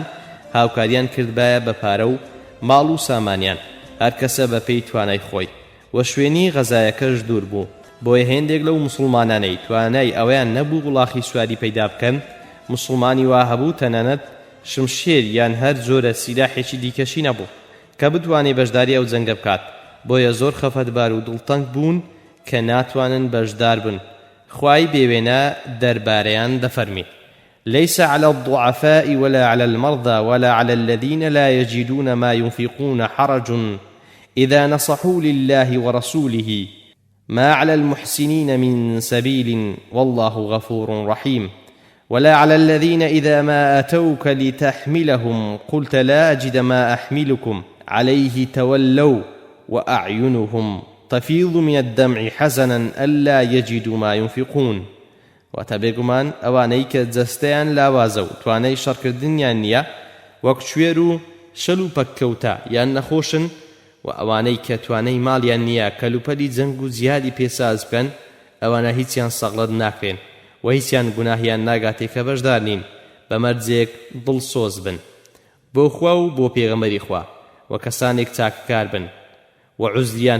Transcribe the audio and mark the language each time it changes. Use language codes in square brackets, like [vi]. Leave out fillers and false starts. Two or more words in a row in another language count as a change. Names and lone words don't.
[ckb] هاوکاریان کردبایە بە پارە و ماڵ و سامانیان هەر کەسە بە پێی توانای خۆی و شوێنی غەزایەکەش دوور بوو بۆیە هێندێک لەو مسڵمانانەی توانای ئەویان نەبوو وڵاخی سواری پەیدا بکەن مسلمانی وا هەبوو تەنانەت شمشێر یان هەر جۆرە سیلاحێکی دیکەشی نەبوو کە بتوانێ بەشداری ئەو جەنگە بکات بۆیە زۆر خەفەتبار و دڵتەنگ بوون کە ناتوانن بەشدار بن. خوای بێوێنە دەربارەیان دەفەرمێ [ar] ليس على الضعفاء ولا على المرضى ولا على الذين لا يجدون ما ينفقون حرج إذا نصحوا لله ورسوله ما على المحسنين من سبيل والله غفور رحيم ولا على الذين إذا ما أتوك لتحملهم قلت لا أجد ما أحملكم عليه تولوا وأعينهم تفيض من الدمع حزنا ألا يجدوا ما ينفقون. [ckb] وتبێگومان ئەوانەی کە جەستەیان لاوازە و توانای شەڕکردنیان نییە وەک کوێر و شەل و پەککەوتە یان نەخۆشن و ئەوانەی کە توانای ماڵیان نییە کەلوپەلی جەنگ و جیهادی پێساز بکەن ئەوانە هیچیان سەغڵەت ناکرێن و هیچیان گوناهیان ناگاتێ کە بەشدار نین بە مەرجێک دڵسۆز بن بۆ خوا و بۆ پێغەمبەری خوا و کەسانێک چاککار بن و عوزریان